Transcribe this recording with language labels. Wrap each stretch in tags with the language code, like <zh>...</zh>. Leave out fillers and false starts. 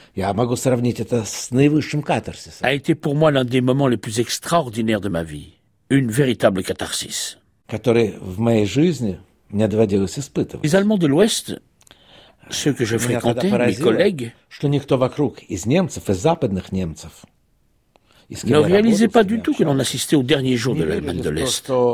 <ru>я могу сравнить это с наивысшим катарсисом,</ru> <fr>a été pour moi l'un des moments les plus extraordinaires de ma vie, une véritable catharsis,</fr> <ru>который в моей жизни мне доводилось испытывать.</ru> <fr>Les Allemands de l'Ouest, ceux que je fréquentais, mes collègues, ne réalisaient pas du tout que l'on assistait au dernier jour de l'Allemagne de l'Est.</fr>